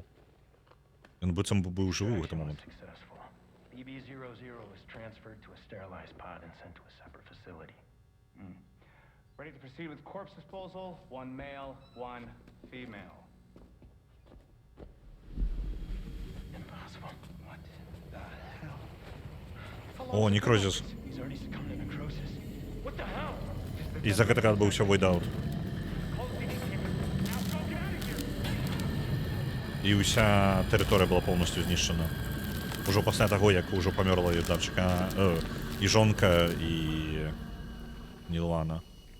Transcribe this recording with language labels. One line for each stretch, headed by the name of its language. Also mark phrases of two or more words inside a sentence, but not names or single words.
Belarusian: Ён быццам бы быў жывы ў гэты момант.
English: BB-00 is transferred to a sterilized pod and sent to a separate facility. Ready to proceed with corpse disposal. 1 male, 1 female. Impossible. What the hell?
Belarusian: О, некрозіс.
English: He's already succumbed to necrosis. What the hell?
Belarusian: І за гэтага адбыўся войдаут. І ўся тэрыторыя была поўнасцю знішчана. Ужо пасля таго, як ужо памёрла і дачка, і жонка, і Нілана.